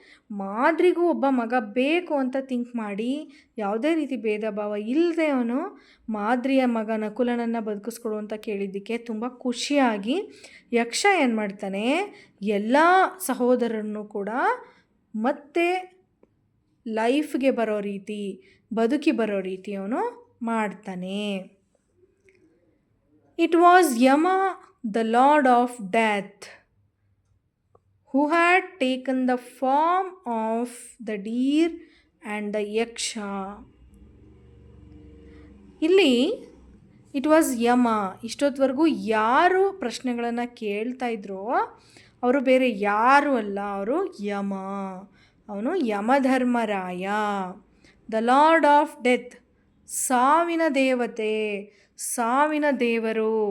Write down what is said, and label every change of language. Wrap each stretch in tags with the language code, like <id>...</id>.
<kn>ಮಾದ್ರಿಗೂ ಒಬ್ಬ ಮಗ ಬೇಕು ಅಂತ ಥಿಂಕ್ ಮಾಡಿ ಯಾವುದೇ ರೀತಿ ಭೇದ ಭಾವ ಇಲ್ಲದೆ ಅವನು ಮಾದ್ರಿಯ ಮಗ ನಕುಲನನ್ನು ಬದುಕಿಸ್ಕೊಡು ಅಂತ ಕೇಳಿದ್ದಕ್ಕೆ ತುಂಬ ಖುಷಿಯಾಗಿ ಯಕ್ಷ ಏನು ಮಾಡ್ತಾನೆ, ಎಲ್ಲ ಸಹೋದರರನ್ನು ಕೂಡ ಮತ್ತೆ ಲೈಫ್ಗೆ ಬರೋ ರೀತಿ, ಬದುಕಿ ಬರೋ ರೀತಿ ಅವನು ಮಾಡ್ತಾನೆ.</kn> <en>It was Yama, the lord of death, who had taken the form of the deer and the yaksha.</en> <kn>ಇಲ್ಲಿ</kn> <en>It was Yama.</en> <kn>ಇಷ್ಟೊತ್ತವರೆಗೂ ಯಾರು ಪ್ರಶ್ನೆಗಳನ್ನು ಕೇಳ್ತಾ ಇದ್ರೋ ಅವರು ಬೇರೆ ಯಾರು ಅಲ್ಲ, ಅವರು ಯಮ. ಅವನು Yamadharmaraya.</kn> <en>the lord of death,</en> <kn>ಸಾವಿನ ದೇವತೆ, ಸಾವಿನ ದೇವರು.</kn>